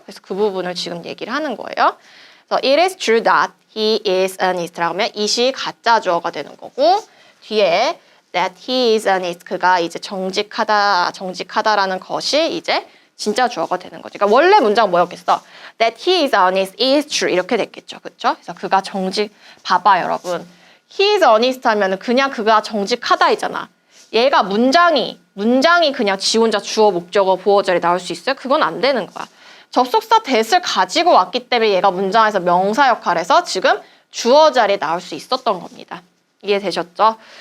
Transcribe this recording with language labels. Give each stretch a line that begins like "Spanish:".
Korean: 그래서 그 부분을 지금 얘기를 하는 거예요. 그래서
English: it is true that he is honest
Korean: 라고 하면 it이 가짜 주어가 되는 거고 뒤에
English: that he is honest
Korean: 그가 이제 정직하다라는 것이 이제 진짜 주어가 되는 거죠. 그러니까 원래 문장 뭐였겠어?
English: That he is honest is true
Korean: 이렇게 됐겠죠. 그렇죠? 그래서 그가 봐봐 여러분.
English: He is honest
Korean: 하면은 그냥 그가 정직하다이잖아. 얘가 문장이 그냥 지 혼자 주어, 목적어, 보어절이 나올 수 있어요? 그건 안 되는 거야. 접속사 that을 가지고 왔기 때문에 얘가 문장에서 명사 역할에서 지금 주어 자리에 나올 수 있었던 겁니다. 이해되셨죠?